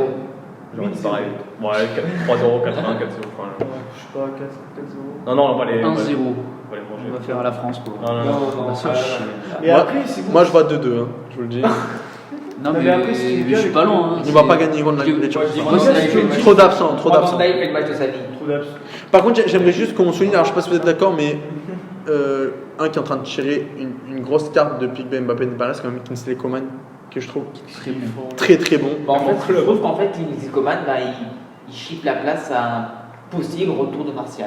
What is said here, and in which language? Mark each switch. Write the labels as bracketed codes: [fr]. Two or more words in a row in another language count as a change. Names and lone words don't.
[fr] Genre, c'est pareil. Ouais, 3-0, 4-1, 4-0. Je sais pas, 4-0. Non, on va les. 1-0. On va les On va manger. faire à la France, quoi. Non, Non, va se faire chier. Et Moi- après, c'est Moi, je vois 2-2, hein, je vous le dis. Non, mais mais après, ce qui est je bien suis pas loin. hein. On va pas gagner contre les Moi, je dis Turcs. Van Dijk fait le match. Trop d'absents, trop Van d'absents. Dijk fait le match de sa vie. trop d'abs. Par contre, j'aimerais juste qu'on souligne, alors je sais pas si vous êtes d'accord, mais un qui est en train de tirer une grosse carte depuis que Mbappé n'est pas là, c'est quand même Kingsley Coman, que je trouve Très bon. très très bon. Bah, en fait, je trouve qu'en fait, Kingsley Coman, bah, il chipe la place à un possible retour de Martial.